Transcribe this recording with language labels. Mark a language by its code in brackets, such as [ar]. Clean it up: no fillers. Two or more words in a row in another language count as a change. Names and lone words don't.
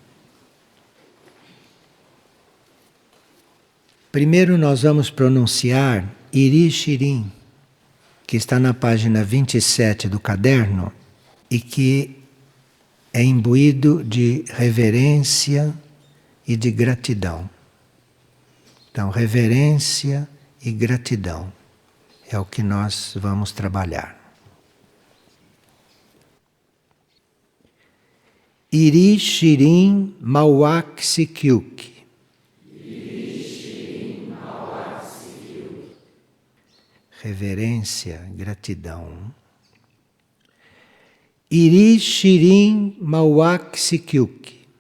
[pt] Primeiro nós vamos pronunciar Iri Shirin, que está na página 27 do caderno e que é imbuído de reverência e de gratidão. Então, reverência e gratidão é o que nós vamos trabalhar. Iri Shirin Mauak Sikyuk. Reverência, gratidão. Iri Shirin Mauak Sikyuk.